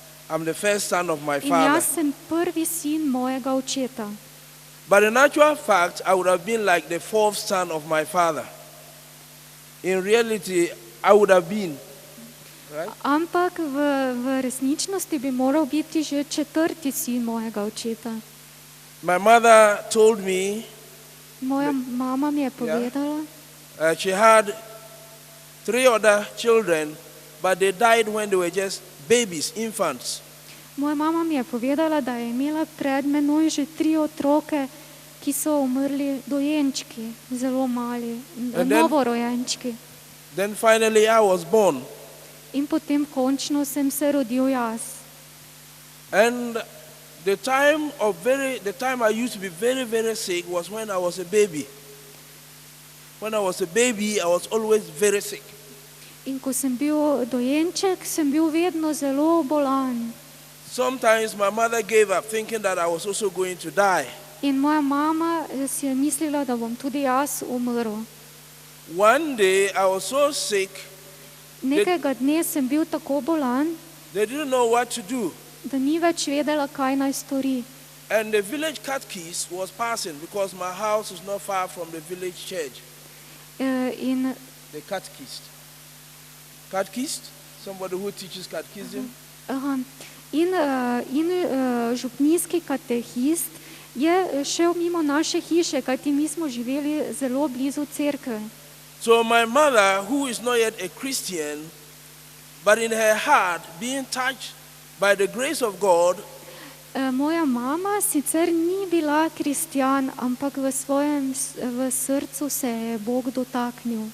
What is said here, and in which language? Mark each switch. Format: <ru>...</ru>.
<en>I'm the first son of my</en> <sl>In</sl> <en>father.</en> <sl>jaz sem prvi sin mojega očeta.</sl> <en>But in actual fact, I would have been like the fourth son of my father. In reality, I would have been. Right?</en> <sl>Ampak v resničnosti bi moral biti že četrti sin mojega očeta.</sl> <en>My mother told me</en> <sl>Moja mama mi je povedala,</sl> <en>she had 3 other children, but they died when they were just babies, infants.</en> <sl>Moja mama mi je povedala, da je imela pred menoj že 3 otroke, ki so umrli dojenčki, zelo mali, novorojenčki.</sl> <en>Then finally I was born.</en> <sl>In potem končno sem se rodil jaz.</sl> <en>And the time I used to be very, very sick was when I was a baby. When I was a baby, I was always very sick.</en> <sl>In ko sem bil dojenček, sem bil vedno zelo bolan.</sl> <en>Sometimes my mother gave up thinking that I was also going to die.</en> <sl>In moja mama si je mislila, da bom tudi jaz umrl.</sl> <en>One day I was so sick,</en> <sl>Nekega dne sem bil tako bolan,</sl> <en>they didn't know what to do.</en> <sl>da ni več vedela, kaj naj stori.</sl> <en>And the village catechist was passing because my house is not far from the village church.</en> <sl>In</sl> <en>The catechist. Catechist? Somebody who teaches catechism? Aha.</en> <sl>In župnijski katehist je šel mimo naše hiše, kajti mi smo živeli zelo blizu cerkve.</sl> <en>So my mother, who is not yet a Christian, but in her heart being touched by the grace of God,</en> <sl>Moja mama sicer ni bila kristjan, ampak v srcu se je Bog dotaknil.</sl>